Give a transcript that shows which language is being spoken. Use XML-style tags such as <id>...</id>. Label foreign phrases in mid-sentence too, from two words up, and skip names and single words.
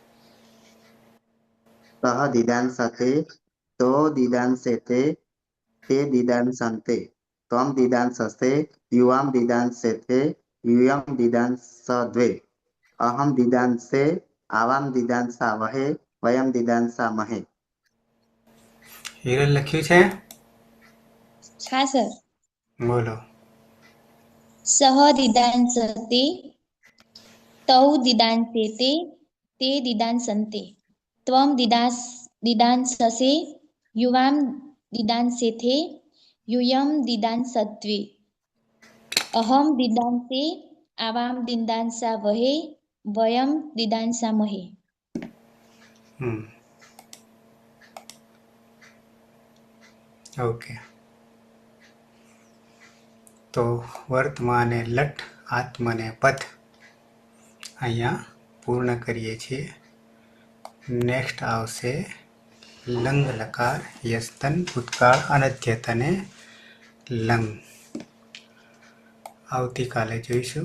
<sa>सह दिदांसते तो दिदांसेते ते दिदांसन्ते त्वं दिदांससे युवां दिदांसेथे यूयं दिदांसद्वे अहं दिदांसे आवां दिदांसावहे वयं दिदांसामहे।</sa> <gu>हिरल लख्યું છે?</gu> <hi>हाँ सर।</hi> <gu>બોલો।</gu> <sa>सह दिदांसते तौ दिदांसेते ते दिदांसन्ते त्वं दिदांससे युवां दिदांसेथे यूयं दिदांसद्वे अहं दिदांसे आवां दिदांसावहे वयं दिदांसामहे।</sa> <gu>ઓકે તો વર્તમાને લટ આત્મને પથ અહીંયા પૂર્ણ કરીએ છીએ। નેક્સ્ટ આવશે લંગ લકાર યસ્તન ભૂતકાળ અનધ્યતને લંગ આવતીકાલે જોઈશું।</gu>